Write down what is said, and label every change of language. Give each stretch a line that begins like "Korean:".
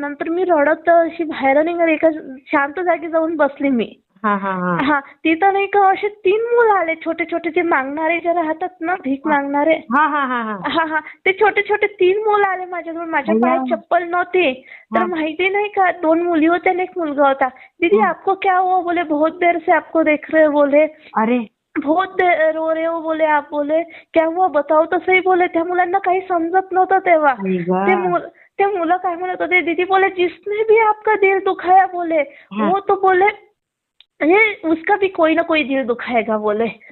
Marathi: नंतर मी रडत अशी बाहेर निघाली, एका शांत जागी जाऊन बसली मी. तिथं नाही का असे 3 मुलं आले छोटे छोटे, जे मागणारे जे राहतात ना, भीक मागणारे. ते छोटे छोटे 3 मुलं आले माझ्याजवळ. माझ्या पायात चप्पल नव्हती. तर माहिती नाही का 2 मुली होत्या आणि 1 मुलगा होता.
Hindi: दीदी आपको क्या हुआ, बोले बहुत देर से आपको देख रहे, बोले अरे बहुत रो रहे हो, बोले आप, बोले क्या हुआ बताओ तो सही.
Marathi: बोले त्या मुलांना काही समजत नव्हतं तेव्हा. ते मुलं काय म्हणत होते,
Hindi: दीदी बोले जिसने भी आपका दिल दुखाया, बोले वो तो बोले ये उसका भी कोई ना कोई दिल दुखाएगा, बोले.